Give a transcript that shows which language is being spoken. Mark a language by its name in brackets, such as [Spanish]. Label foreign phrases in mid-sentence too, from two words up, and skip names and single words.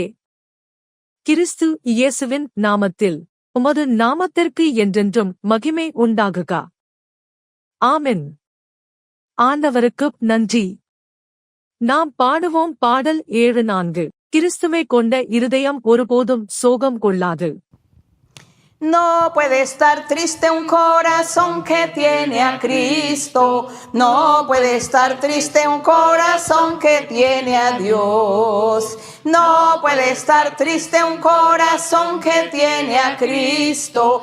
[Tamil] கிறிஸ்து இயேசுவின் நாமத்தில், உமது நாமத்திற்கு என்றென்றும் மகிமை உண்டாகுக. ஆமென். ஆண்டவருக்கு நன்றி. நாம் பாடுவோம் பாடல் 7-4. கிறிஸ்துவை கொண்ட இருதயம் ஒருபோதும் சோகம் கொள்ளாது. [Spanish] No puede estar triste un corazón que tiene a Cristo. No puede estar triste un corazón que tiene a Dios. No puede estar triste un corazón que tiene a Cristo.